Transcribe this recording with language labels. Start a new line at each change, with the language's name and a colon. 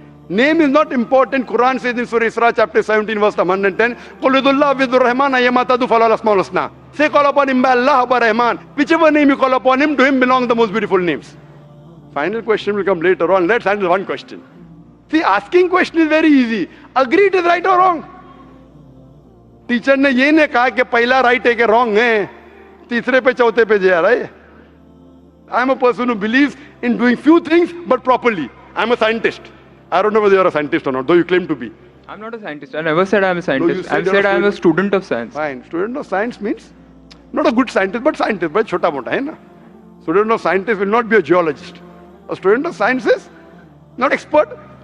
English: Name is not important. Quran says in Surah Isra chapter 17 verse 110,
Arabic: قُلْ ادُ اللَّهُ Rahman ayyamata du falal asmaul husna.
English: Say call upon him by Allah or by Rahman. Whichever name you call upon him, to him belong the most beautiful names. Final question will come later on. Let's handle one question. See, asking question is very easy. Agree it is right or wrong.
Hindi: Teacher ने ये नहीं कहा कि पहला right है कि wrong है, तीसरे पे चौथे पे जा रहा है.
English: I am a person who believes in doing few things but properly. I am a scientist. I don't know whether you are a scientist or not, though you claim to be. I'm not a scientist. I never said I'm a scientist. No, I said I'm a student of science. Fine. Student of science means not a good scientist, but scientist. But
Hindi: chota mota hai na.
English: Student of scientist will not be a geologist. A student of science is not expert.